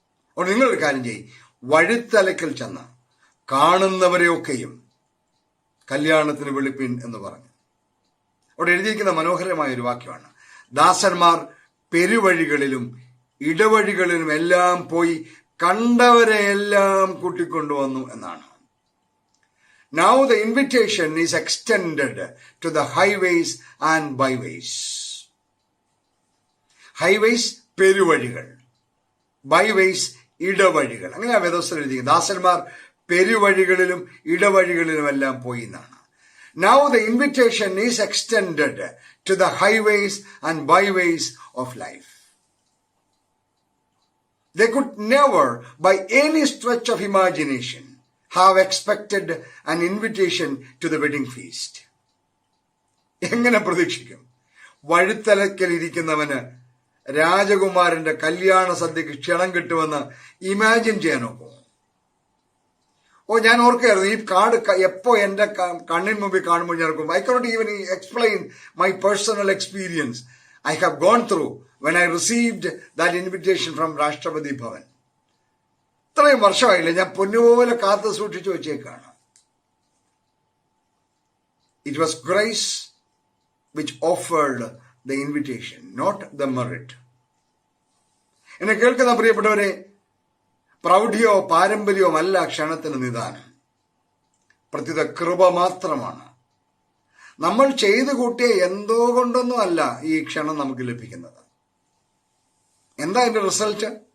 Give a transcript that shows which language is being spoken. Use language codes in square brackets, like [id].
[ml] അപ്പോൾ നിങ്ങളൊരു കാര്യം ചെയ്യും, വഴിത്തലക്കൽ ചെന്ന് കാണുന്നവരെയൊക്കെയും കല്യാണത്തിന് വിളിപ്പിൻ എന്ന് പറഞ്ഞു. അവിടെ എഴുതിയിരിക്കുന്ന മനോഹരമായ ഒരു വാക്യമാണ്, ദാസന്മാർ പെരുവഴികളിലും ഇടവഴികളിലും എല്ലാം പോയി കണ്ടവരെ എല്ലാം കൂട്ടിക്കൊണ്ടുവന്നു എന്നാണ്. [en] Now the invitation is extended to the highways and byways. [ml] Highways പെരുവഴികൾ, byways ഇടവഴികൾ. അങ്ങനെയാ വേദോസ്തം എഴുതിയത്. ദാസന്മാർ പെരുവഴികളിലും ഇടവഴികളിലും എല്ലാം പോയി എന്നാണ്. [en] Now the invitation is extended to the highways and byways of life. They could never, by any stretch of imagination, have expected an invitation to the wedding feast. [ml] എങ്ങനെ പ്രതീക്ഷിക്കും? വഴിത്തലക്കൽ ഇരിക്കുന്നവന് രാജകുമാരന്റെ കല്യാണ സദ്യക്ക് ക്ഷണം കിട്ടുമെന്ന് ഇമാജിൻ ചെയ്യാൻ നോക്കുമോ? ഞാൻ ഓർക്കായിരുന്നു, ഈ കാർഡ് എപ്പോ എന്റെ കണ്ണിന് മുമ്പിൽ കാണുമ്പോൾ ഞാൻ ഓർക്കും, [en] I cannot even explain my personal experience I have gone through when I received that invitation from Rashtrapati Bhavan. [ml] ഇത്രയും വർഷമായില്ല, ഞാൻ പൊന്നുപോലെ കാത്തു സൂക്ഷിച്ചു വെച്ചേക്കാണ്. [en] It was grace which offered the invitation, not the merit. [ml] എന്നെ കേൾക്കുന്ന പ്രിയപ്പെട്ടവരെ, പ്രൗഢിയോ പാരമ്പര്യമോ അല്ല ക്ഷണത്തിന് നിദാനം. പ്രത്യുത കൃപ മാത്രമാണ്. നമ്മൾ ചെയ്തു കൂട്ടിയ എന്തോ കൊണ്ടൊന്നും അല്ല ഈ ക്ഷണം നമുക്ക് ലഭിക്കുന്നത്. എന്താ അതിന്റെ റിസൾട്ട്?